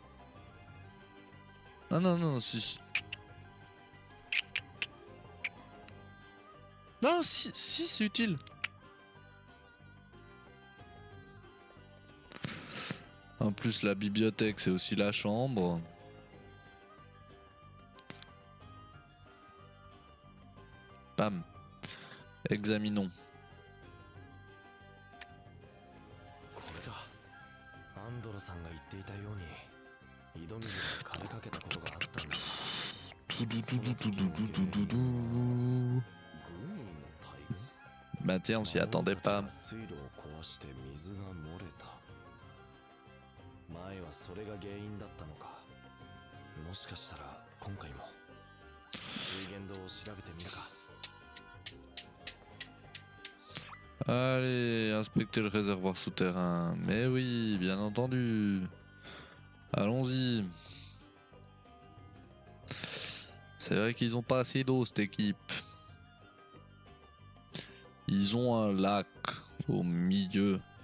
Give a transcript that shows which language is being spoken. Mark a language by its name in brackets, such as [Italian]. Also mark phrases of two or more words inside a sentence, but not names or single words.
[French] Non, non, non, si. Non, si, c'est utile. En plus, la bibliothèque, c'est aussi la chambre. Bam. Examinons. [Japanese] これだ。アンドロさんが言っていたように井戸水が枯れかけたことがあったんだ。 [French] Bah tiens, on s'y attendait pas. [Japanese] 水路を壊して水が漏れた。前はそれが原因だったのか。もしかしたら今回も水源道を調べてみるか。 [French] Allez, inspecter le réservoir souterrain. Mais oui, bien entendu. Allons-y. C'est vrai qu'ils ont pas assez d'eau, cette équipe. Ils ont un lac au milieu.